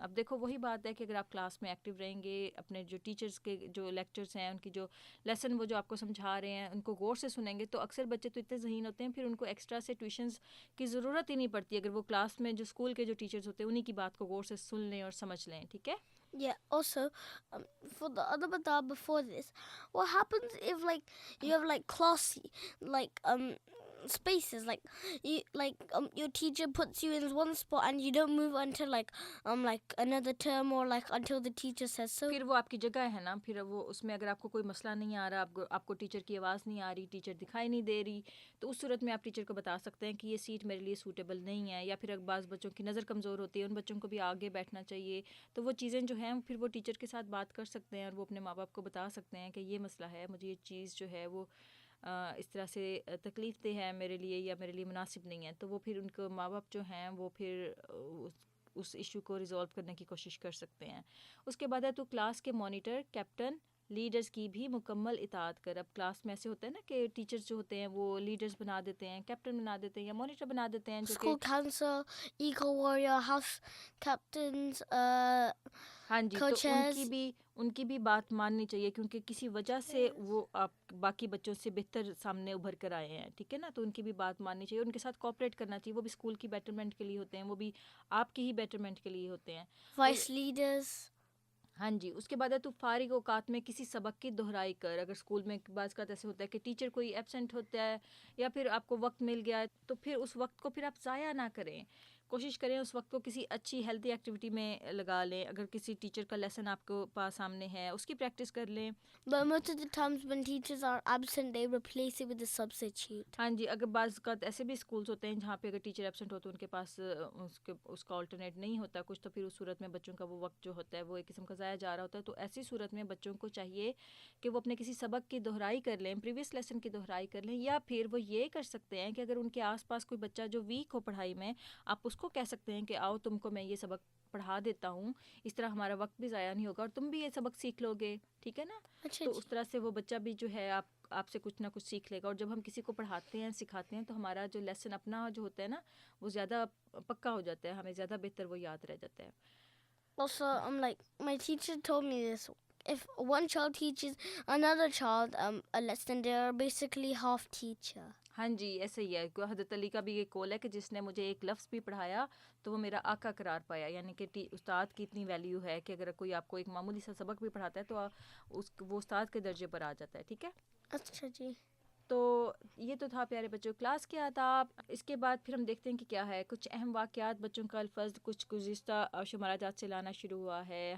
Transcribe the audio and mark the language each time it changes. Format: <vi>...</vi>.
<ur>اب دیکھو وہی بات ہے کہ اگر آپ کلاس میں ایکٹیو رہیں گے، اپنے جو ٹیچرز کے جو لیکچرز ہیں ان کی جو لیسن وہ جو آپ کو سمجھا رہے ہیں ان کو غور سے سنیں گے تو اکثر بچے تو اتنے ذہین ہوتے ہیں پھر ان کو ایکسٹرا سے ٹیوشنز کی ضرورت ہی نہیں پڑتی اگر وہ کلاس میں جو اسکول کے جو ٹیچرز ہوتے ہیں انہی کی بات کو غور سے سن لیں اور سمجھ لیں. ٹھیک ہے.</ur> <en>Yeah, also, for the other badab before this, what happens if like you have like classy like spaces, like your teacher puts you in one spot and you don't move until like another term or like until the teacher says so.</en> <ur>پھر وہ آپ کی جگہ ہے نا، پھر وہ اس میں اگر آپ کو کوئی مسئلہ نہیں آ رہا، آپ کو ٹیچر کی آواز نہیں آ رہی، ٹیچر دکھائی نہیں دے رہی، تو اس صورت میں آپ ٹیچر کو بتا سکتے ہیں کہ یہ سیٹ میرے لیے سوٹیبل نہیں ہے. یا پھر بعض بچوں کی نظر کمزور ہوتی ہے، ان بچوں کو بھی آگے بیٹھنا چاہیے. تو وہ چیزیں جو ہیں پھر وہ ٹیچر کے ساتھ بات کر سکتے ہیں اور وہ اپنے ماں باپ کو بتا سکتے ہیں کہ یہ مسئلہ ہے، مجھے یہ چیز جو ہے وہ اس طرح سے تکلیف دہ ہے میرے لیے یا میرے لیے مناسب نہیں ہے. تو وہ پھر ان کو ماں باپ جو ہیں وہ پھر اس ایشو کو ریزالو کرنے کی کوشش کر سکتے ہیں. اس کے بعد ہے تو کلاس کے مانیٹر، کیپٹن لیڈرز کی بھی مکمل اطاعت کر. اب کلاس میں ایسے ہوتا ہے نا کہ ٹیچرز جو ہوتے ہیں وہ لیڈرز بنا دیتے ہیں, کیپٹن بنا دیتے ہیں یا مانیٹر بنا دیتے ہیں جو کہ</ur> <en>School council, eco warrior, house captains,</en> <ur>ہاں جی, تو ان کی بھی بات ماننی چاہیے کیونکہ کسی وجہ سے وہ آپ باقی بچوں سے بہتر سامنے ابھر کر آئے ہیں, ٹھیک ہے نا, تو ان کی بھی بات ماننی چاہیے, ان کے ساتھ کوآپریٹ کرنا چاہیے. وہ بھی اسکول کی بیٹرمنٹ کے لیے ہوتے ہیں, وہ بھی آپ کی ہی بیٹرمنٹ کے لیے ہوتے ہیں.</ur> <en>vice leaders.</en> <ur>ہاں جی. اس کے بعد ہے تو فارغ اوقات میں کسی سبق کی دہرائی کر. اگر اسکول میں بعض کا ایسے ہوتا ہے کہ ٹیچر کوئی ایبسینٹ ہوتا ہے یا پھر آپ کو وقت مل گیا ہے تو پھر اس وقت کو پھر آپ ضائع نہ کریں, کوشش کریں اس وقت کو کسی اچھی ہیلدی ایکٹیویٹی میں لگا لیں. اگر کسی ٹیچر کا لیسن آپ کو پاس سامنے ہے اس کی پریکٹس کر لیں.</ur> <en>But most of the times when teachers are absent, they replace it with a substitute.</en> <ur>ہاں جی, اگر بعض کا ایسے بھی اسکولس ہوتے ہیں جہاں پہ اگر ٹیچر ایبسنٹ ہو تو ان کے پاس اس کا آلٹرنیٹ نہیں ہوتا کچھ, تو پھر اس صورت میں بچوں کا وہ وقت جو ہوتا ہے وہ ایک قسم کا ضائع جا رہا ہوتا ہے. تو ایسی صورت میں بچوں کو چاہیے کہ وہ اپنے کسی سبق کی دہرائی کر لیں, پریویس لیسن کی دہرائی کر لیں, یا پھر وہ یہ کر سکتے ہیں کہ اگر ان کے آس پاس کوئی بچہ جو ویک ہو پڑھائی میں, آپ اس کو کہہ سکتے ہیں کہ آؤ تم کو میں یہ سبق پڑھا دیتا ہوں, اس طرح ہمارا وقت بھی ضائع نہیں ہوگا اور تم بھی یہ سبق سیکھ لو گے, ٹھیک ہے نا. تو اس طرح سے وہ بچہ بھی جو ہے آپ سے کچھ نہ کچھ سیکھ لے گا. اور جب ہم کسی کو پڑھاتے ہیں سکھاتے ہیں تو ہمارا جو لیسن اپنا جو ہوتا ہے نا وہ زیادہ پکا ہو جاتا ہے, ہمیں زیادہ بہتر وہ یاد رہ جاتا ہے.</ur> <en>Also, my teacher told me this. If one child teaches another child a lesson, they are basically half teacher.</en> <ur>ہاں جی, ایسے ہی ہے. حضرت علی کا بھی یہ قول ہے کہ جس نے مجھے ایک لفظ بھی پڑھایا تو وہ میرا آقا قرار پایا. یعنی کہ استاد کی اتنی ویلیو ہے کہ اگر کوئی آپ کو ایک معمولی سا سبق بھی پڑھاتا ہے تو وہ استاد کے درجے پر آ جاتا ہے, ٹھیک ہے. اچھا جی. تو یہ تو تھا پیارے بچوں کلاس کے آداب. اس کے بعد پھر ہم دیکھتے ہیں کہ کیا ہے کچھ اہم واقعات بچوں کا الفظ کچھ گزشتہ شمارہ جات سے لانا شروع ہوا ہے.</ur>